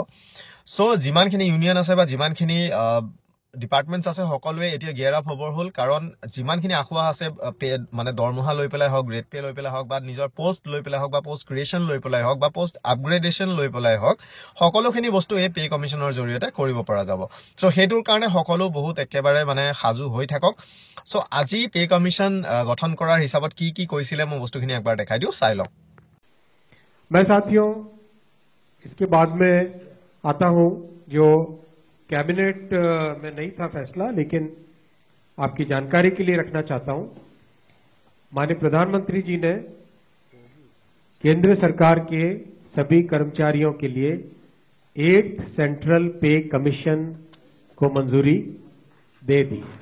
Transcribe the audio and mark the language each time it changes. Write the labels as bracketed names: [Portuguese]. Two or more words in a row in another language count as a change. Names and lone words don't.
[Assamese] চ' যিমানখিনি ইউনিয়ন আছে বা যিমানখিনি ডিপাৰ্টমেণ্টছ আছে সকলোৱে এতিয়া [English] gear up [Assamese] হ'বৰ হ'ল, কাৰণ যিমানখিনি আশা আছে মানে দৰমহা লৈ পেলাই হওক, [English] grade pay [Assamese] লৈ পেলাই হওক, বা নিজৰ পোষ্ট লৈ পেলাই হওক, বা [English] post creation [Assamese] লৈ পেলাই হওক, বা [English] post upgradation [Assamese] লৈ পেলাই হওক, সকলোখিনি বস্তু এই [English] pay commission's [Assamese] জৰিয়তে কৰিব পৰা যাব। চ' সেইটোৰ কাৰণে সকলো বহুত একেবাৰে মানে সাজু হৈ থাকক। চ' আজি [English] pay commission [Assamese] গঠন কৰাৰ হিচাপত কি কি কৈছিলে মই বস্তুখিনি একবাৰ দেখাই দিওঁ, চাই লওক। [Hindi] मैं साथियों इसके बाद में आता हूं, जो कैबिनेट में नहीं था फैसला, लेकिन आपकी जानकारी के लिए रखना चाहता हूं। माननीय प्रधानमंत्री जी ने केंद्र सरकार के सभी कर्मचारियों के लिए 8th [English] central pay commission [Hindi] को मंजूरी दे दी।